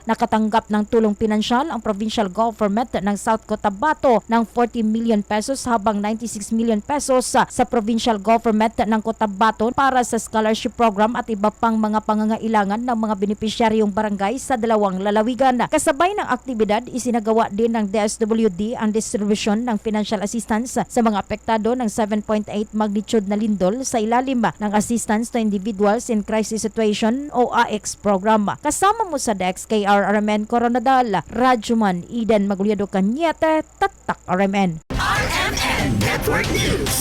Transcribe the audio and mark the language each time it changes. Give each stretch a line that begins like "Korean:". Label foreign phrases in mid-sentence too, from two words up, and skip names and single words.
Filipino: Nakatanggap ng tulong pinansyal ang Provincial Government ng South Cotabato ng 40 million pesos habang 96 million pesos sa Provincial Government ng Cotabato para sa
English: scholarship program
Filipino: at iba pang mga pangangailangan ng mga benepisyaryong barangay sa dalawang lalawigan. Kasabay ng aktibidad, isinagawa din ng DSWD ang distribution ng
English: financial assistance
Filipino: sa mga apektado ng 7.8 magnitude na lindol sa ilalim ng Assistance to Individuals in Crisis Situation o AX program. Kasama mo sa DEX KR RMN Coronadal, Rajuman Eden Magulyado Kanyete, Tatak RMN. RMN Network News.